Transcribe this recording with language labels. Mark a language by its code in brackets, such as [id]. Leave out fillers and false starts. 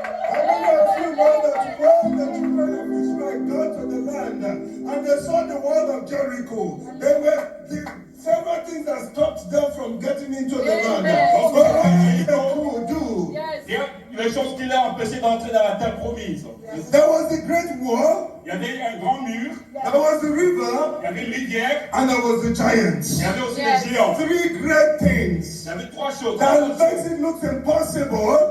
[en] How many of you know that when the children of Israel got to the land and they saw the wall of Jericho, there were several things that stopped them from getting into the land. But what did they do? [fr] Les choses qui l'ont empêché d'entrer dans la terre promise. [en] There was the great wall, [fr] Il y avait un grand mur, [en] there was the river, [fr] il y avait une rivière, [en] and there was the [fr] il y [en] giants. [fr] avait aussi les géants. [en] Three great things [fr] Il y avait trois choses. [en] that makes it look impossible